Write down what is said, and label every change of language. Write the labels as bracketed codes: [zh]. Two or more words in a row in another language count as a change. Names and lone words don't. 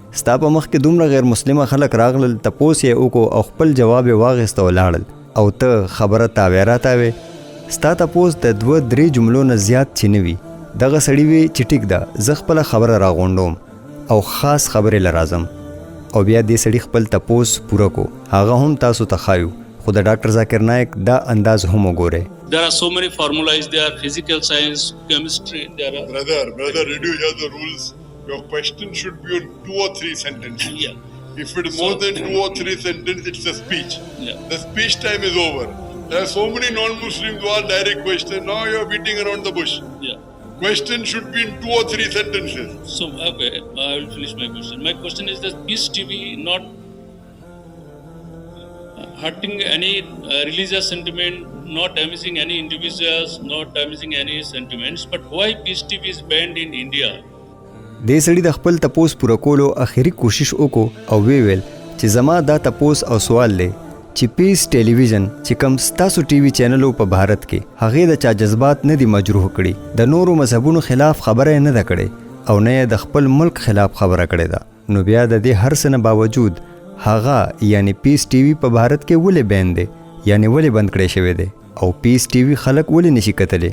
[ps] ستا په مخ کې دومره غیر مسلمه خلک راغلل، تپوس یې وکړو او خپل جواب یې واغېسته ولاړل او ته خبره تاوی راتاوې. ستا تپوس د 2-3 جملو نه زیات چې نه وي. دغه سړي وی چې ټیک ده زه خپله خبره راغونډوم او خاص خبرې له راځم او بیا دې سړي خپل تپوس پوره کو. هغه هم تاسو ته ښایو خو د ډاکټر ذاکر نایک دا انداز هم وګورئ. [en] There are so many formulas. There are physical science, chemistry. There are Brother, did you hear the rules? Your question should be on 2 or 3 sentences. Yeah. If it's more than 2 or 3 sentences, it's a speech. Yeah. The speech time is over. There are so many non-Muslims who are direct questions. Now you're beating around the bush. Yeah. Question should be in 2 or 3 sentences. So, okay, I will finish my question. My question is that Peace TV not hurting any religious sentiment, not damaging any individuals, not damaging any sentiments, but why Peace TV is banned in India? [ps] دې سړي د خپل تپوس پوره کولو اخري کوشش وکړو او ویل چې زما دا تپوس او سوال دی چې پیس ټلویزیون چې کوم ستاسو ټي وي چینلو په بھارت کې هغې د چا جذبات نه دي مجروح کړي، د نورو مذهبونو خلاف خبره نه ده کړې او نه یې د خپل ملک خلاف خبره کړې ده، نو بیا د دې هر څه نه باوجود هغه یعنی پیس ټي وي په بھارت کې ولې بین دی یعنی ولې بند کړی شوی دی او پیس ټي وي خلک ولې نشي کتلی؟